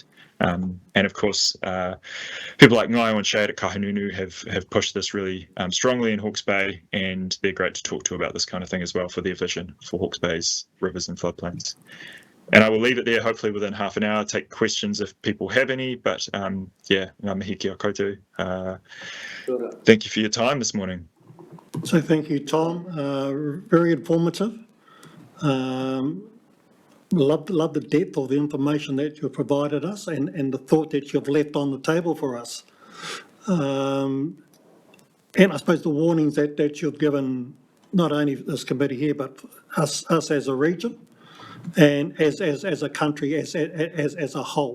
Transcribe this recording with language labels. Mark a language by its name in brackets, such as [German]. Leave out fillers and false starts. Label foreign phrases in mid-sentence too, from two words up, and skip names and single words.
[English] And of course, people like Ngaio and Shade at Kahununu have pushed this really strongly in Hawke's Bay, and they're great to talk to about this kind of thing as well for their vision for Hawke's Bay's rivers and floodplains. And I will leave it there, hopefully within half an hour, take questions if people have any, but yeah, [Māori] ngā mihi kia koutou. [English] Thank you for your time this morning. So thank you, Tom. Very informative. Love the depth of the information that you've provided us and the thought that you've left on the table for us. And I suppose the warnings that you've given, not only this committee here, but us as a region and as a country, as a whole.